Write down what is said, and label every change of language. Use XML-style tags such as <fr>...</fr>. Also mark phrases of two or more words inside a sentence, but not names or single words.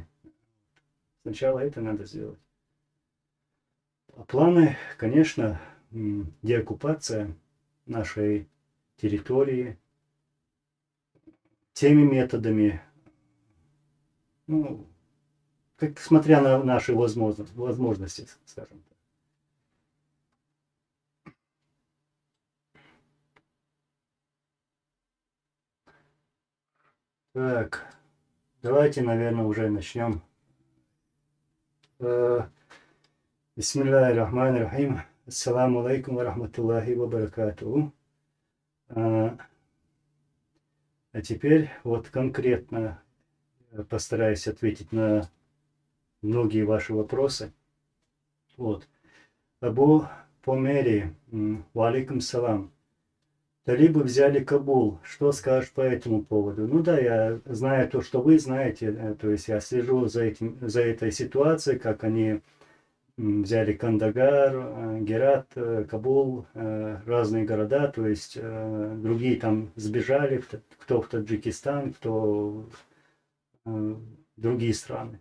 <ru>Сначала это надо сделать. А планы, конечно, деоккупация нашей территории теми методами, ну, как, смотря на наши возможности, скажем так. Так, давайте, наверное, уже начнем.</ru> <ar>بسم الله الرحمن الرحيم. السلام عليكم ورحمة الله وبركاته.</ar> <ru>А теперь вот конкретно постараюсь ответить на многие ваши вопросы. Вот.</ru> <ar>Абу Помери, وعليكم السلام.</ar> <ru>Талибы взяли Кабул. Что скажешь по этому поводу? Ну да, я знаю то, что вы знаете. То есть я слежу за этой ситуацией, как они взяли Кандагар, Герат, Кабул, разные города. То есть другие там сбежали, кто в Таджикистан, кто в другие страны.</ru>